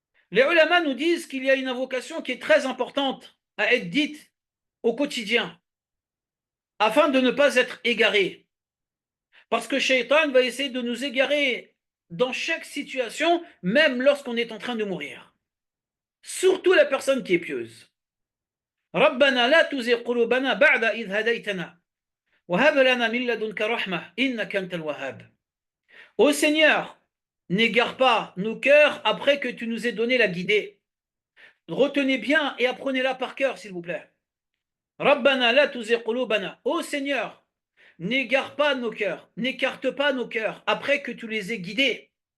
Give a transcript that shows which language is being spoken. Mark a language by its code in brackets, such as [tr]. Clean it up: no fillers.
[fr] Les ulama nous disent qu'il y a une invocation qui est très importante à être dite au quotidien, afin de ne pas être égaré. Parce que Shaitan va essayer de nous égarer dans chaque situation, même lorsqu'on est en train de mourir. Surtout la personne qui est pieuse. [ar] ربنا لا تزغ قلوبنا بعد إذ هديتنا وهب لنا من لدنك رحمة إنك أنت الوهاب. [fr] Ô Seigneur, n'égare pas nos cœurs après que tu nous aies donné la guidée. Retenez bien et apprenez-la par cœur, s'il vous plaît. [ar] ربنا لا تزغ قلوبنا. [fr] Ô Seigneur, n'égare pas nos cœurs, n'écarte pas nos cœurs après que tu les aies guidés.